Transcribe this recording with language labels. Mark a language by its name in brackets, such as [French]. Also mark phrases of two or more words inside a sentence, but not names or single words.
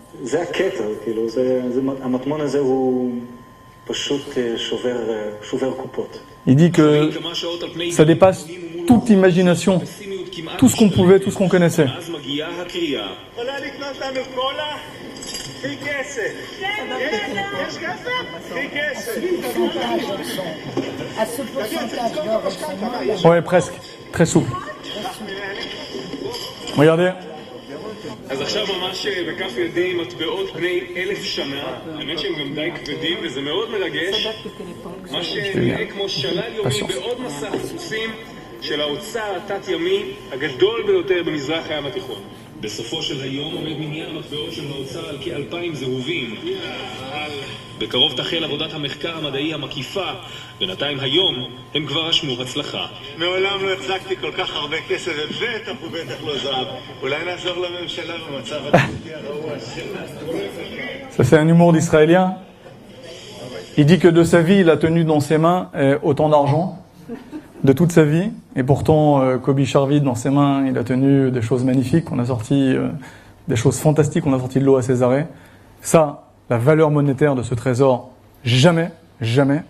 [French] Il dit que ça dépasse toute imagination, tout ce qu'on pouvait, tout ce qu'on connaissait. Ouais, presque, très souple. Regardez. [Hebrew] אז עכשיו ממש בכף ידי מטבעות בני 1000 שנה, האמת שהם גם די כבדים וזה מאוד מרגש, מה שנראה כמו שלל יומי בעוד מסע חסוסים של האוצר התת-ימי הגדול ביותר במזרח הים התיכון. בסופו של היום עומד מניין המטבעות של האוצר על כ-2,000 זהובים. בקרוב תחל עבודת המחקר המדעי המקיפה, בינתיים היום הם כבר רשמו הצלחה. מעולם לא החזקתי כל כך הרבה כסף ובטח ובטח לא זהב. אולי נעזור לממשלה במצב התקופי הרעוע שלה. [French] Ça c'est un humour d'Israélien. Il dit que de sa vie il a tenu dans ses mains autant d'argent, de toute sa vie, et pourtant Kobi Sharvid dans ses mains il a tenu des choses magnifiques, on a sorti des choses fantastiques, on a sorti de l'eau à Césarée. Ça, la valeur monétaire de ce trésor, jamais, jamais.